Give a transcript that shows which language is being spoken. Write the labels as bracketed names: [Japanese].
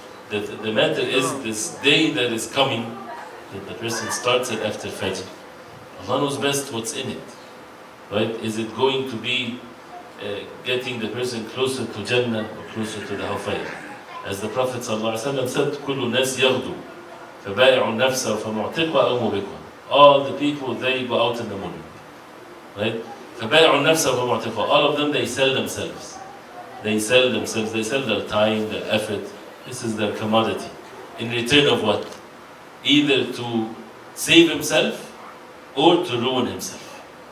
[English] That the matter is this day that is coming, that the person starts it after Fajr. Allah knows best what's in it, right? Is it going to be getting the person closer to Jannah or closer to the Hellfire? As the Prophet ﷺ said, [Arabic] كل الناس يغدو فبائع النفس فمعتقها أو موبقها. [English] All the people, they go out in the morning, right? [Arabic] فبائع النفس فمعتقها. [English] All of them, they sell themselves. They sell their time, their effort. This is their commodity. In return of what? Either to save himself or to ruin himself.